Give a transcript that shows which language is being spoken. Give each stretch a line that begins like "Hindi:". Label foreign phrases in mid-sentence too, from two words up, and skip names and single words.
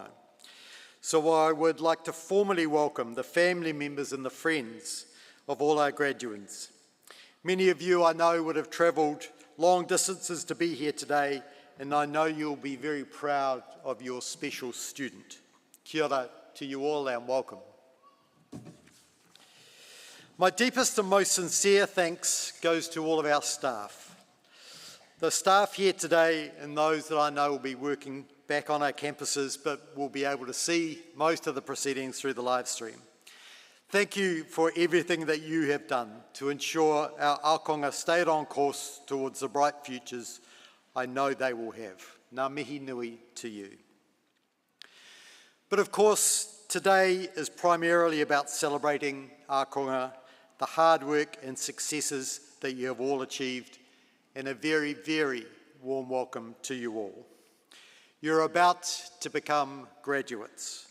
English: So I would like to formally welcome the family members and the friends of all our graduates. Many of you I know would have travelled long distances to be here today, and I know you'll be very proud of your special student.
Māori: Kia ora
English: to you all and welcome. My deepest and most sincere thanks goes to all of our staff. The staff here today and those that I know will be working back on our campuses but will be able to see most of the proceedings through the live stream. Thank you for everything that you have done to ensure our akonga stayed on course towards the bright futures I know they will have.
Māori: Ngā mihi nui
English: to you. But of course, today is primarily about celebrating akonga, the hard work and successes that you have all achieved, and a very, very warm welcome to you all. You're about to become graduates.